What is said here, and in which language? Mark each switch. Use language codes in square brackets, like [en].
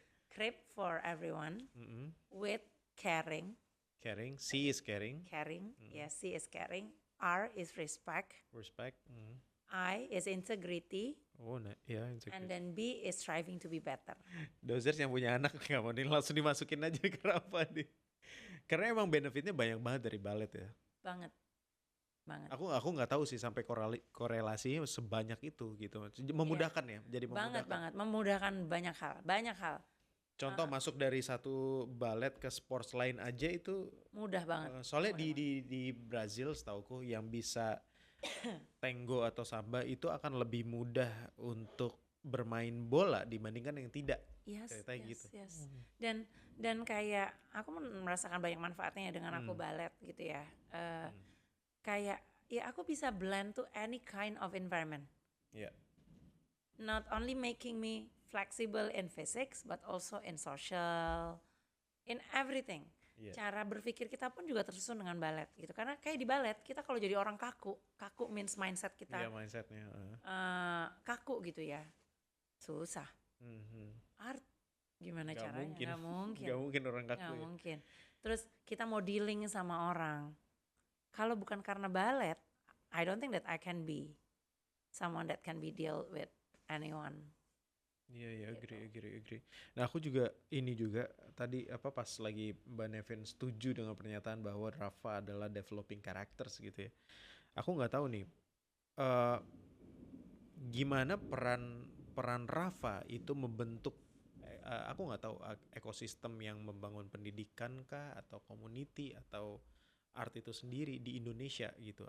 [en] Crib for everyone with caring. C is caring. Yes, C is caring. R is respect. I is integrity. Integrity. And then B is striving to be better. [id] Dozers yang punya anak nggak mau nih langsung dimasukin aja ke Rafa nih. Karena emang benefitnya banyak banget dari balet ya. Banget. Aku nggak tahu sih sampai korelasinya sebanyak itu gitu. Memudahkan ya, jadi memudahkan. Banget. Memudahkan banyak hal. Contoh masuk dari satu balet ke sports lain aja itu mudah banget. Soalnya di Brazil setauku yang bisa tango atau samba itu akan lebih mudah untuk bermain bola dibandingkan yang tidak. [en] Yes. [id] Gitu. Dan kayak aku merasakan banyak manfaatnya dengan aku balet gitu ya. Kayak ya aku bisa [en] blend to any kind of environment. Yeah. Not only making me flexible in physics but also in social, in everything. [id] Cara berpikir kita pun juga tersusun dengan balet gitu. Karena kayak di balet kita kalau jadi orang kaku means mindset kita. Iya, mindsetnya. Kaku gitu ya. Susah. Art gimana caranya? Gak mungkin orang kaku. Gak mungkin. Terus kita mau dealing sama orang. Kalau bukan karena balet, [en] I don't think that I can be someone that can be deal with anyone. [id] Iya, agree. Nah aku juga tadi pas lagi Mbak Nevin setuju dengan pernyataan bahwa Rafa adalah [en] developing characters [id] gitu ya. Aku nggak tahu nih gimana peran Rafa itu membentuk aku nggak tahu ekosistem yang membangun pendidikan kah atau community atau art itu sendiri di Indonesia gitu.